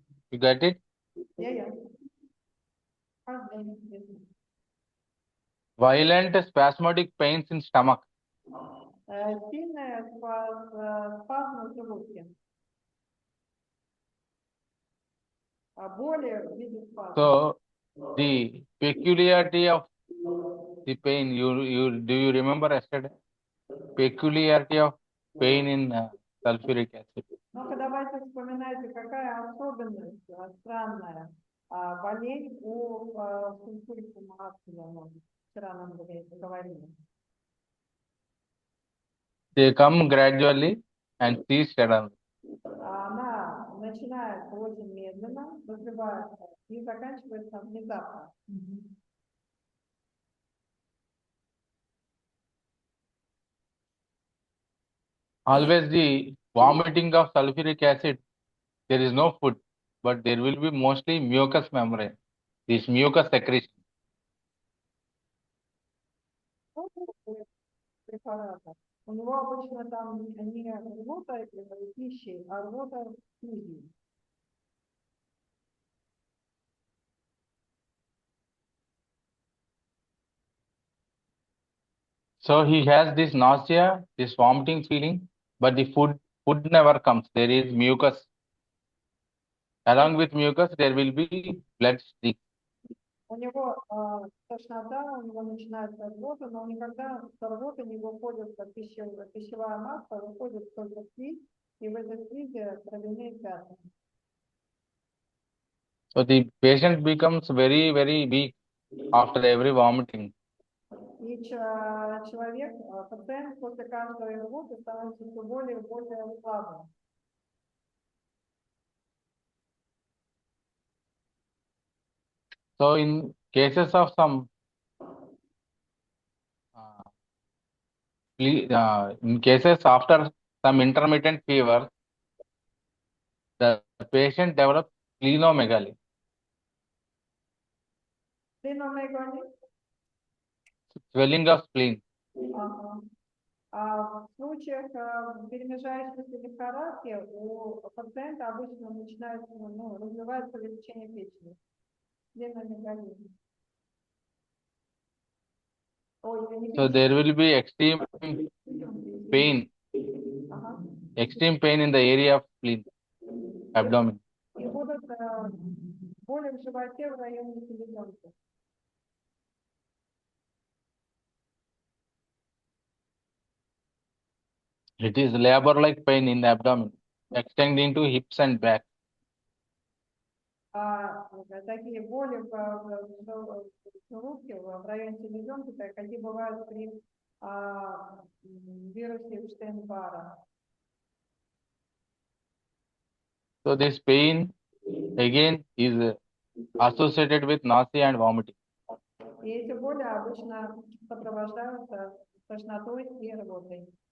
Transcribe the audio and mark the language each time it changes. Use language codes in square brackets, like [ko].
[en] You get it? Yeah. Heartburn. Yes. Violent spasmodic pains in stomach. [ru] Сильная спазм в желудке. Боли в виде спазма. [en] So the peculiarity of the pain, do you remember yesterday? Peculiarity of pain in sulfuric acid. [ru] Ну-ка, давайте вспоминайте, какая особенность странная болезнь у сульфурикума ацida. Вчера нам говорили. [en] They come gradually and cease suddenly. [ru] Она начинается очень медленно, развивается и заканчивается внезапно. [en] Always the vomiting of sulfuric acid, there is no food, but there will be mostly mucous membrane, this mucus secretion. [ru] Препарата. У него обычно там не рвота пищи, а рвота слизи. [en] So he has this nausea, this vomiting feeling, but the food never comes. There is mucus. Along with mucus, there will be blood streak. [ru] У него тошнота, у него начинается рвота, но никогда с рвоты не выходит пищевая масса, выходит только слизь, и в этой слизи кровяные пятна. [en] So the patient becomes very, very weak after every vomiting. [ru] И человек, пациент после каждой рвоты становится все более и более слабым. [en] So in cases of some in cases after some intermittent fever, the patient develops splenomegaly. Splenomegaly? Swelling of spleen. [ru] Ага. А в случаях перемежающейся лихорадки у пациента обычно начинается, развивается увеличение печени. Спленомегалия. Ой, не [en] So there will be extreme pain, [ru] Ага. [en] extreme pain in the area of spleen, abdomen. [ru] И будут боли в животе в районе селезенки. [en] It is labor-like pain in the abdomen, extending to hips and back. [ru] Такие боли в желудке, в районе селезенки, какие бывают при вирусе Эпштейн-Барра. [en] So this pain again is associated with nausea and vomiting. [ru] И эти боли обычно сопровождаются тошнотой и рвотой.